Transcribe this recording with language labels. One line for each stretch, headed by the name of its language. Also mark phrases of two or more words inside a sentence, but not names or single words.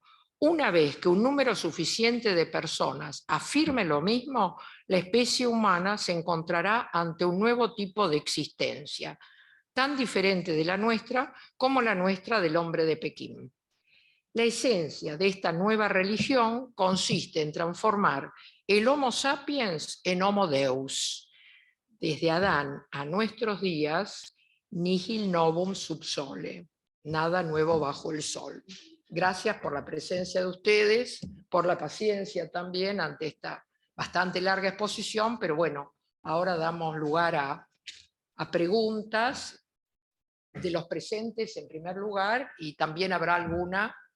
Spanish: Una vez que un número suficiente de personas afirme lo mismo, la especie humana se encontrará ante un nuevo tipo de existencia, tan diferente de la nuestra como la nuestra del hombre de Pekín. La esencia de esta nueva religión consiste en transformar el
Latin: Homo sapiens
Spanish: en
Latin: Homo Deus.
Spanish: Desde Adán a nuestros días,
Latin: nihil novum sub sole,
Spanish: nada nuevo bajo el sol. Gracias por la presencia de ustedes, por la paciencia también ante esta bastante larga exposición, pero bueno, ahora damos lugar a preguntas de los presentes en primer lugar, y también habrá alguna.